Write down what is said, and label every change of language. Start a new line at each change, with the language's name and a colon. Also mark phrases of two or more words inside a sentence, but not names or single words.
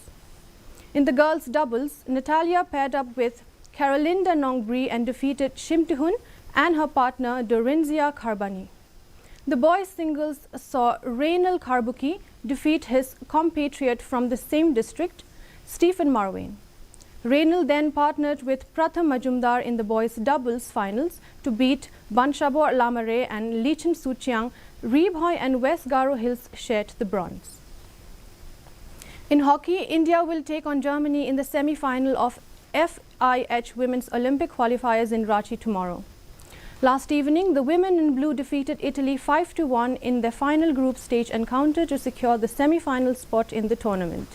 English: In the girls' doubles, Natalia paired up with Carolinda Nongbri and defeated Shimtihun and her partner Dorinzia Kharbani. The boys' singles saw Rainal Karbuki defeat his compatriot from the same district, Stephen Marwain. Rainal then partnered with Pratham Majumdar in the boys' doubles finals to beat Banshabor Lamare and Lichin Suchiang. Reebhoy and West Garo Hills shared the bronze. In hockey, India will take on Germany in the semi-final of FIH Women's Olympic qualifiers in Ranchi tomorrow. Last evening, the women in blue defeated Italy 5-1 in their final group stage encounter to secure the semi-final spot in the tournament.